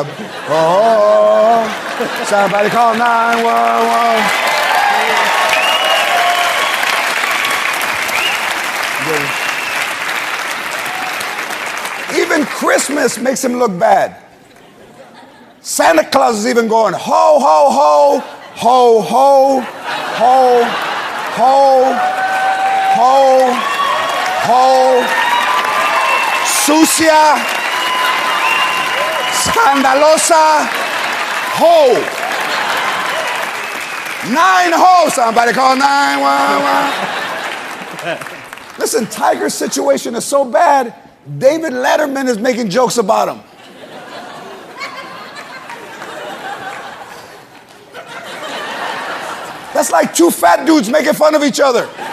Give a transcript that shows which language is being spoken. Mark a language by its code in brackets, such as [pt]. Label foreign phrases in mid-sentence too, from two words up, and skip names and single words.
[en] Oh, somebody call 911. Even Christmas makes him look bad. Santa Claus is even going, ho, ho, ho, ho, ho, ho, ho, ho, ho, [es] sucia, scandalosa, ho. 9 ho, [en] somebody call 911. Listen, Tiger's situation is so bad, David Letterman is making jokes about him. That's like 2 fat dudes making fun of each other.